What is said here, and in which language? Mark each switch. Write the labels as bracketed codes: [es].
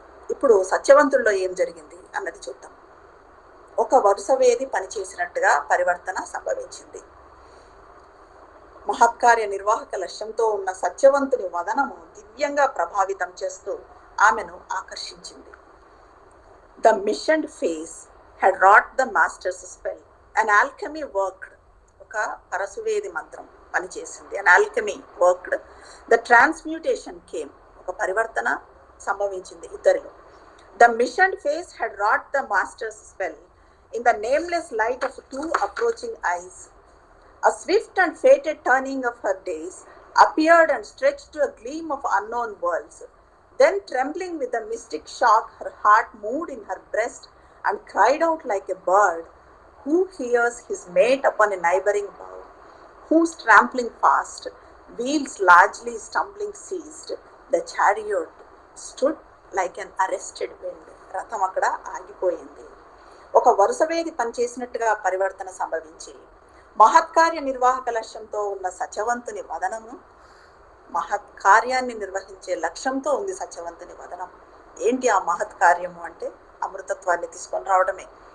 [te] ఇప్పుడు సత్యవంతుల్లో ఏం జరిగింది అన్నది చూద్దాం. ఒక వరుసవేది పనిచేసినట్టుగా పరివర్తన సంభవించింది. మహత్కార్య నిర్వాహక లక్ష్యంతో ఉన్న సత్యవంతుని వదనము దివ్యంగా ప్రభావితం చేస్తూ ఆమెను ఆకర్షించింది. [en] The missioned face had wrought the master's spell. An alchemy worked. [te] ఒక పరశువేది మంత్రం పనిచేసింది. [en] An alchemy worked. The transmutation came. [te] ఒక పరివర్తన సంభవించింది ఇద్దరిలో. [en] The missioned face had wrought the master's spell in the nameless light of two approaching eyes. A swift and fated turning of her days appeared and stretched to a gleam of unknown worlds. Then, trembling with a mystic shock, her heart moved in her breast and cried out like a bird who hears his mate upon a neighboring bough, whose trampling fast, wheels largely stumbling ceased. The chariot stood like an arrested wind. [te] రథం అక్కడ ఆగిపోయింది. ఒక వరుసవేది పనిచేసినట్టుగా పరివర్తన సంభవించి మహత్కార్య నిర్వాహక లక్ష్యంతో ఉన్న సత్యవంతుని వదనము, మహత్కార్యాన్ని నిర్వహించే లక్ష్యంతో ఉంది సత్యవంతుని వదనం. ఏంటి ఆ మహత్కార్యము అంటే? అమృతత్వాన్ని తీసుకొని రావడమే.